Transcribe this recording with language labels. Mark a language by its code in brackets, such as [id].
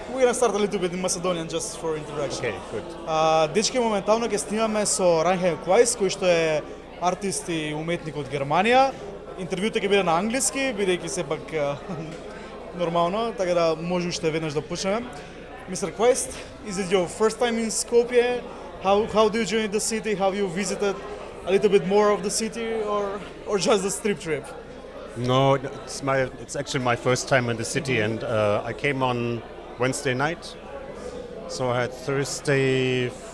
[en] We're gonna start a little bit in Macedonian just for introduction. Okay, good. [mk] Дечки, моментално ќе снимаме со Reinhard Weiss, кој што е артист и уметник од Германија. Интервјуто ќе биде на англиски, бидејќи сепак нормално, така да може уште веднаш да почнеме. [en] Mr. Quest, is it your first time in Skopje? How do you join the city? Have you visited a little bit more of the city or just a strip trip? No, it's actually my first time in the city, and I came on Wednesday night. So I had Thursday,